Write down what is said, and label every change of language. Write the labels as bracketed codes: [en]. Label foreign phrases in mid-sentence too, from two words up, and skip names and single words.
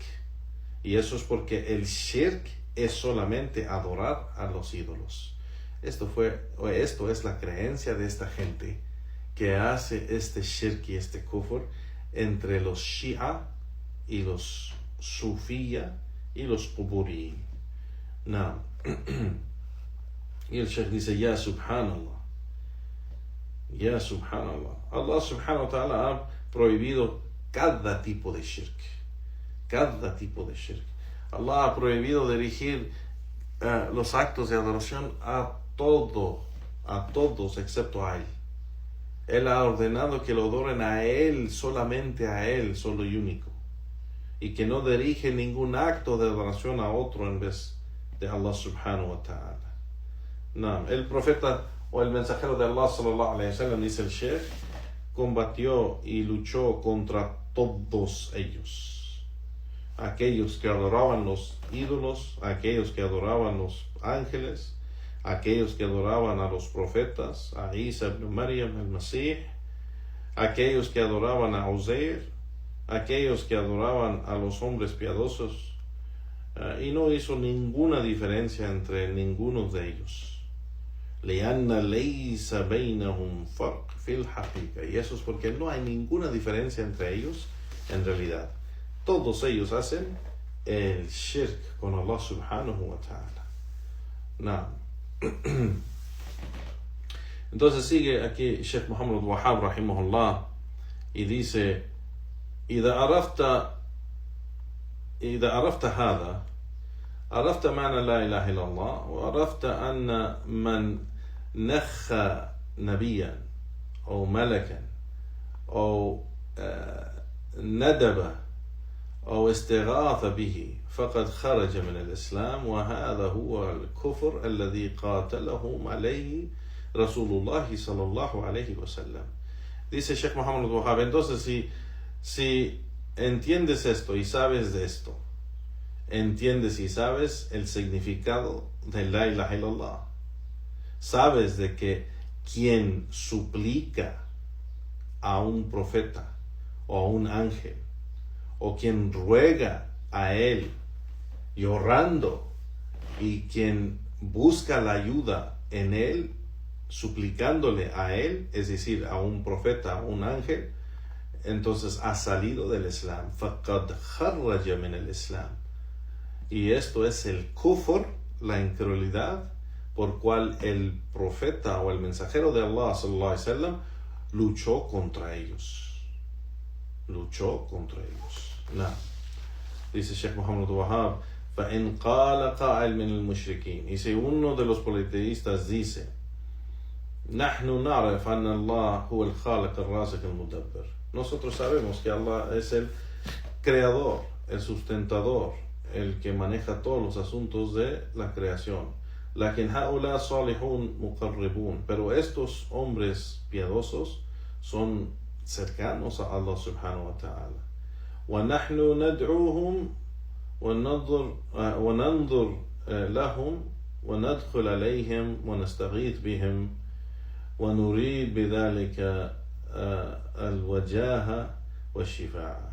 [es] Y eso es porque el shirk es solamente adorar a los ídolos. Esto es la creencia de esta gente que hace este shirk y este kufr entre los Shia y los Sufiya y los Quburi. Y el Sheikh dice, [ar] يا سبحان الله، الله سبحانه وتعالى [es] ha prohibido cada tipo de shirk. Allah ha prohibido dirigir los actos de adoración a todos excepto a Él. Él ha ordenado que lo adoren a Él, solamente a Él, solo y único, y que no dirige ningún acto de adoración a otro en vez de [ar] الله سبحانه وتعالى. [es] El profeta o el mensajero de [ar] الله صلى الله عليه وسلم, [es] dice el Sheikh, combatió y luchó contra todos ellos, aquellos que adoraban los ídolos, aquellos que adoraban los ángeles, aquellos que adoraban a los profetas, a Isa ibn Maryam el Masih, aquellos que adoraban a Uzair, aquellos que adoraban a los hombres piadosos, y no hizo ninguna diferencia entre ninguno de ellos. [ar] لأن ليس بينهم فرق في الحقيقة. [es] Y eso es porque no hay ninguna diferencia entre ellos en realidad. Todos ellos hacen el shirk con [ar] الله سبحانه وتعالى. [es] Entonces sigue aquí Sheikh Muhammad Wahab rahimahullah y dice, [ar] إذا عرفت هذا عرفت معنى لا إله إلا الله، وعرفت أن من نخى نبيا أو ملكا أو ندب أو استغاث به فقد خرج من الإسلام، وهذا هو الكفر الذي قاتلهم عليه رسول الله صلى الله عليه وسلم. [es] Dice Sheikh Muhammad al-Wahhab, entonces si entiendes esto y sabes de esto, entiendes y sabes el significado de [ar] لا إله إلا الله, [es] sabes de que quien suplica a un profeta o a un ángel, o quien ruega a él llorando, y quien busca la ayuda en él, suplicándole a él, es decir, a un profeta, a un ángel, entonces ha salido del Islam. [ar] فَقَدْ خَرَّجَ مِنَ الإسلام. [es] Y esto es el kufr, la incredulidad, por cual el profeta o el mensajero de [ar] الله صلى الله عليه وسلم [es] luchó contra ellos. No. Dice Sheikh Muhammad al-Wahhab, [ar] فَإِنْ قَالَ قَائِلٌ مِنَ الْمُشْرِكِينَ. [es] Y si uno de los politeístas dice, [ar] نحن نعرف أن الله هو الخالق الرازق المدبر. [es] Nosotros sabemos que Allah es el creador, el sustentador, el que maneja todos los asuntos de la creación. [ar] لكن هؤلاء صالحون مقربون. [es] Pero estos hombres piadosos son cercanos a [ar] الله سبحانه وتعالى. ونحن ندعوهم وننظر لهم وندخل عليهم ونستغيث بهم ونريد بذلك الوجاهة والشفاعة.